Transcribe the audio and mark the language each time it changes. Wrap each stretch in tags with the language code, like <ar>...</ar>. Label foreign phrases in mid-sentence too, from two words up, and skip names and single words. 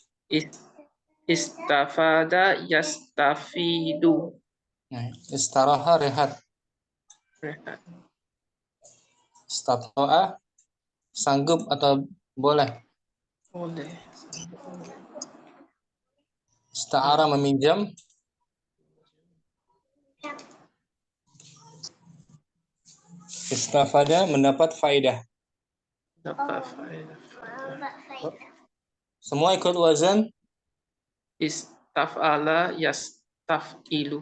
<ar>Istafada yastafidu.</ar> <ms>Nah, istaraha rehat. Istato'a sanggup atau boleh. Boleh. Ista'ara meminjam. Istafada mendapat faedah. Dapat faedah. Semua ikut wazan</ms> <ar>Istaf'ala yastafilu.</ar>